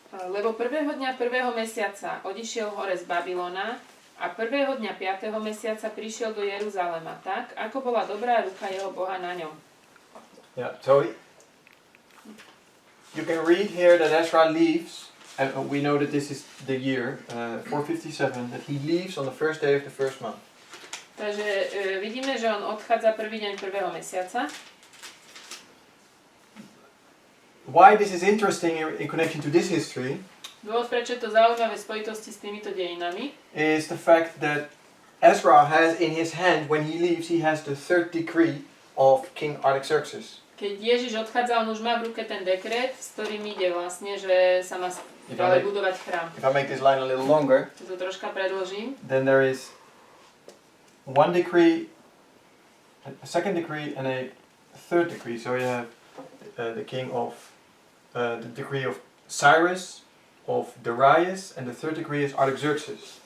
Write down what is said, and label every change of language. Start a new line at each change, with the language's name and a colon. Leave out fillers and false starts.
Slovak: Lebo prvého dňa prvého mesiaca odišiel hore z Babylona a prvého dňa 5. mesiaca prišiel do Jeruzalema tak, ako bola dobrá ruka jeho Boha na ňom.
English: Yeah, so you can read here that Ezra leaves, and we know that this is the year 457, that he leaves on the first day of the first month.
Slovak: Takže vidíme, že on odchádza prvý deň prvého mesiaca.
English: Why this is interesting in connection to this history
Slovak: Dôvod, prečo je to zaujímavé v spojitosti s týmito dejinami,
English: is the fact that Ezra has in his hand, when he leaves, he has the third decree of King Artaxerxes.
Slovak: keď Ježiš odchádza, on už má v ruke ten dekret, s ktorým ide vlastne, že sa má ďalej budovať chrám.
English: If I make this line a little longer,
Slovak: To troška predložím.
English: then there is one decree, a second decree, and a third decree. So you have the king of the decree of Cyrus, of Darius, and the third decree is Artaxerxes.